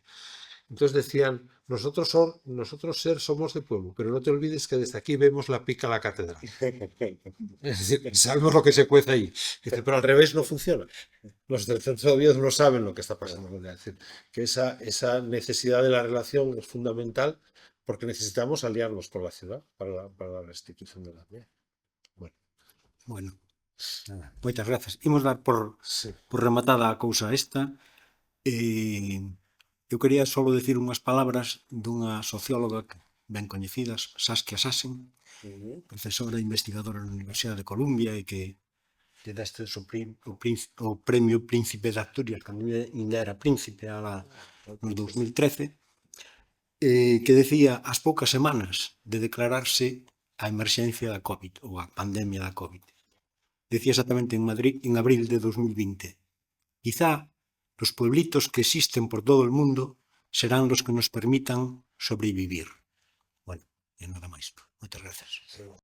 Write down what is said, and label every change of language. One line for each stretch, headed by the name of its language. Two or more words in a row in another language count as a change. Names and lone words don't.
Spanish: Entonces decían, nosotros somos de pueblo, pero no te olvides que desde aquí vemos la pica a la catedral. Es decir, sabemos lo que se cuece ahí. Dice, pero al revés no funciona. Los del centro de Oviedo no saben lo que está pasando. Es decir, que esa necesidad de la relación es fundamental, porque necesitamos aliarnos con la ciudad para la restitución de la aldea.
Galician: Bueno, nada, moitas grazas. Imos dar por rematada a cousa esta. Eu quería só dicir unhas palabras dunha socióloga ben coñecidas, Saskia Sassen, profesora e investigadora na Universidade de Columbia, e que lle deste o premio Príncipe de Asturias, cando ainda era príncipe, no 2013, que decía ás poucas semanas de declararse a emerxencia da COVID, ou a pandemia da COVID. Decía exactamente en Madrid, en abril de 2020.
Spanish: Quizá los pueblitos que existen por todo el mundo serán los que nos permitan sobrevivir.
Galician: Bueno, e nada máis. Moitas grazas.